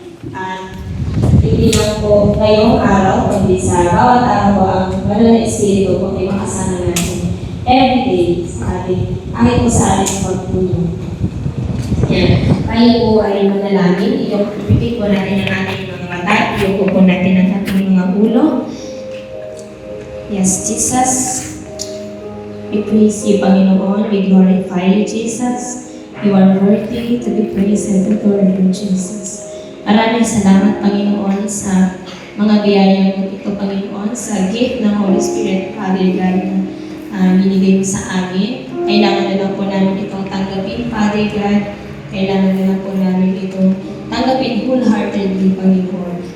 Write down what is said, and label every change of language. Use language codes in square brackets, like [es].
[tl] At hindi lang po ngayong araw, kundi sa bawat araw po ang banal na Espiritu ko ay makasama natin everyday sa ating sa ating pagtulong. Yan. Tayo po ay manalangin. Ipipit po natin ang ating mga mata. Iyuko po natin ang ating mga ulo. [en] Yes, Jesus. We praise you, Panginoon. We glorify you, Jesus. You are worthy to be praised and adored, Lord Jesus. [tl] Maraming salamat, Panginoon, sa mga biyaya mo ito, Panginoon, sa gift ng Holy Spirit, Father God, na binigay mo sa amin. Kailangan na lang po namin itong tanggapin, Father God. Kailangan na lang po namin itong tanggapin wholeheartedly, Panginoon.